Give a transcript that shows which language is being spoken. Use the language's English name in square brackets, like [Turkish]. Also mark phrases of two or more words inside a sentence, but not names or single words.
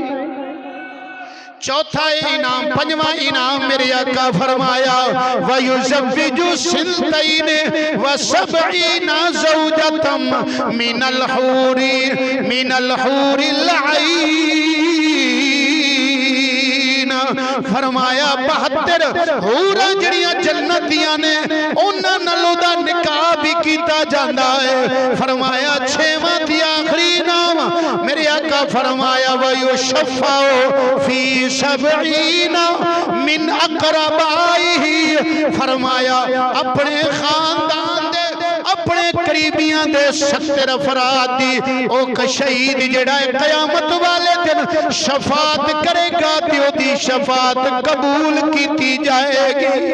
[Punjabi] چوتھا انعام پنجواں انعام میرے آقا فرمایا [Arabic] ويزوج اثنتين وسبعين زوجة من الحور العين, [Punjabi] فرمایا 72 حوراں جڑیاں جنتیاں نے اوہناں نال اودا نکاح بھی کیتا جاندا ہے، فرمایا 6واں دی آخری نام میرے آقا فرمایا [Arabic] ويشفع في سبعين من أقاربه, [Punjabi] فرمایا اپنے خاندان دے اپنے قریبیاں دے 70 افراد دی او شہید جہڑا ہے قیامت والے دن شفاعت کرے گا تے اودی شفاعت قبول کیتی جائے گی.